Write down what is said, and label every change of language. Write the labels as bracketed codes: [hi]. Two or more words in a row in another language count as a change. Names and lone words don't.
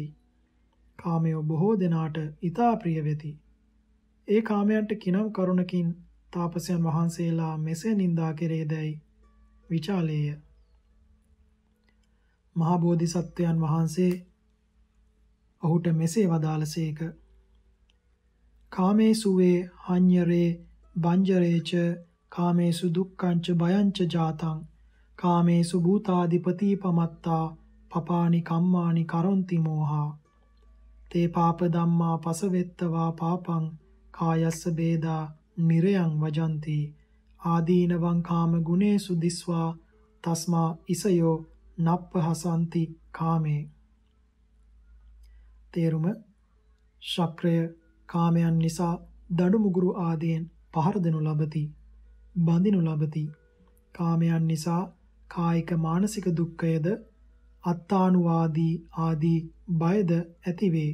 [si] කාමයෝ බොහෝ දෙනාට ඊතා ප්‍රිය වෙති. ඒ කාමයන්ට කිනම් කරුණකින් තාපසයන් වහන්සේලා මෙසේ නිඳා කෙරේදැයි විචාලේය. මහා බෝධිසත්වයන් වහන්සේ ඔහුට මෙසේ වදාළසේක. [pi] කාමේසු වේ හඤ්ඤරේ බංජරේච කාමේසු දුක්ඛංච භයංච ජාතං කාමේසු භූතාදිපති පමත්තා පපානි කම්මානි කරොන්ති මෝහා තේ පාප ධම්මා පසවෙත්තවා පාපං කායස්ස බේදා නිරයං වජಂತಿ ආදීනවං කාම ගුණේසු දිස්වා තස්මා ඉසයෝ නප්පහසන්ති කාමේ. [si] තේරුම ශක්‍රය කාමයන් නිසා දඩු මුගුරු ආදීන් පහර දෙනු ලබති බඳිනු ලබති. කාමයන් නිසා කායික මානසික දුක්ඛයද අත්තානුවාදී ආදී බයද ඇතිවේ.